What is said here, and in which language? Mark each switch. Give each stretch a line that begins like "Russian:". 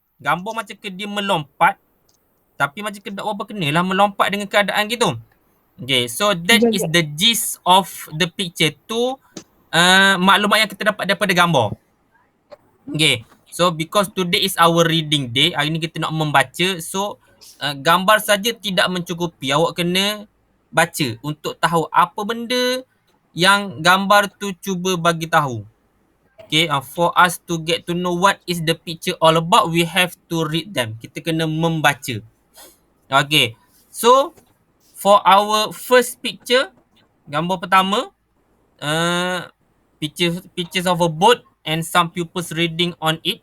Malay: Gambar macam ke dia melompat. Tapi macam ke apa kena lah melompat dengan keadaan gitu.
English: Okay, so that is the gist of the picture tu.
Malay: Maklumat yang kita dapat daripada gambar.
English: Okay, so because today is our reading day,
Malay: hari ni kita nak membaca. So gambar saja tidak mencukupi. Awak kena baca untuk tahu apa benda yang gambar tu cuba bagi tahu.
English: Okay, for us to get to know what is the picture all about, we have to read them.
Malay: Kita kena membaca.
English: Okay, so for our first picture,
Malay: gambar pertama,
English: pictures of a boat and some pupils reading on it.